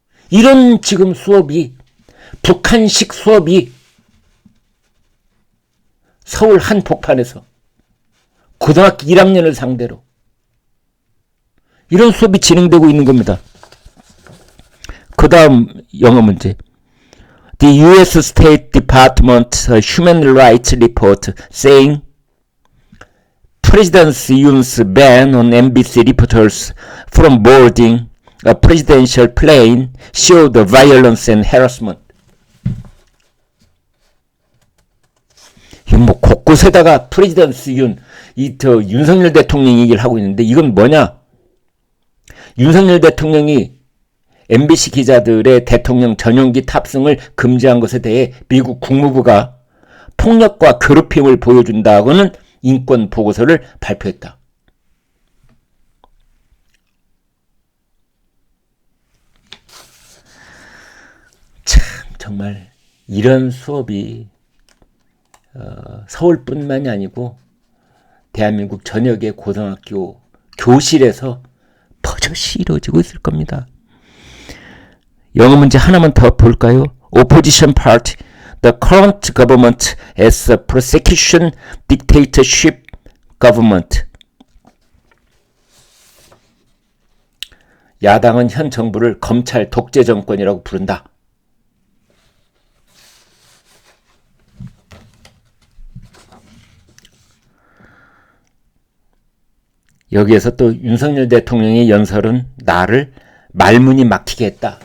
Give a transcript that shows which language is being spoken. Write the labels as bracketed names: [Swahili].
[Korean] 이런 지금 수업이 북한식 수업이 서울 한복판에서 고등학교 1학년을 상대로 이런 수업이 진행되고 있는 겁니다. 그 다음 영어 문제. [English] The U.S. State Department Human Rights Report saying President Yoon's ban on MBC reporters from boarding a presidential plane showed violence and harassment. [Korean] 뭐 곳곳에다가 프레지던트 윤, 윤석열 대통령 얘기를 하고 있는데 이건 뭐냐? 윤석열 대통령이 MBC 기자들의 대통령 전용기 탑승을 금지한 것에 대해 미국 국무부가 폭력과 괴롭힘을 보여준다고는 인권 보고서를 발표했다. 참 정말 이런 수업이 서울뿐만이 아니고 대한민국 전역의 고등학교 교실에서 버젓이 이루어지고 있을 겁니다. 영어 문제 하나만 더 볼까요? [English] Opposition Party, the current government as a prosecution dictatorship government. [Korean] 야당은 현 정부를 검찰 독재 정권이라고 부른다. 여기에서 또 윤석열 대통령의 연설은 나를 말문이 막히게 했다.